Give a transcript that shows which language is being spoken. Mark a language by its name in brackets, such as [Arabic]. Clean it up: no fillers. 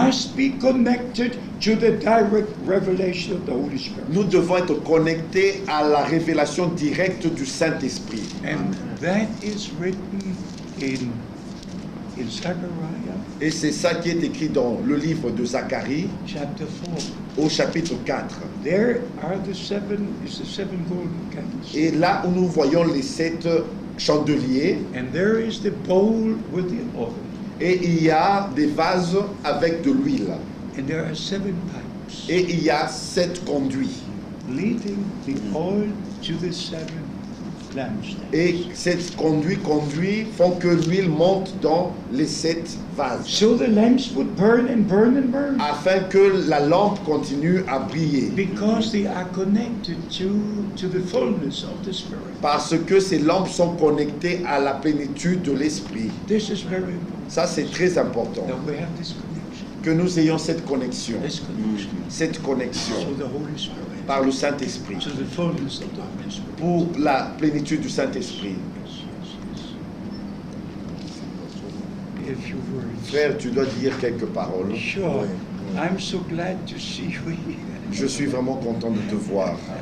[English] must be connected to the direct revelation of the Holy Spirit. [French] Nous devons être connectés à la révélation directe du Saint-Esprit. [English] And that is written in Zechariah [French] Et c'est ça qui est écrit dans le livre de Zacharie [English] chapter 4. [French] au chapitre 4. [English] There are the seven golden candles. [French] Et là où nous voyons les 7 chandeliers, [English] And there is the bowl with the oil. [French] et il y a des vases avec de l'huile. [English] And there are 7 pipes [French] Et il y a 7 conduits. [English] leading the oil to the 7 lampstands. [French] Et ces conduits font que l'huile monte dans les 7 vases. [English] So the lamps would burn and burn and burn. [French] Afin que la lampe continue à briller. [English] Because they are connected to the fullness of the Spirit. [French] Parce que ces lampes sont connectées à la plénitude de l'Esprit. [English] This is very important. [French] Ça, c'est très important. [English] That we have this connection. [French] Que nous ayons cette connexion. [English] This connection. [French] Cette connexion [English] To the Holy Spirit. [French] par le Saint-Esprit. [English] To the fullness of the Holy Spirit. [French] Pour la plénitude du Saint-Esprit. [English] Yes, yes, yes. A few words. [French] Frère, tu dois dire quelques paroles. [English] Sure. I'm so glad to see you here. [French] Je suis vraiment content de te voir.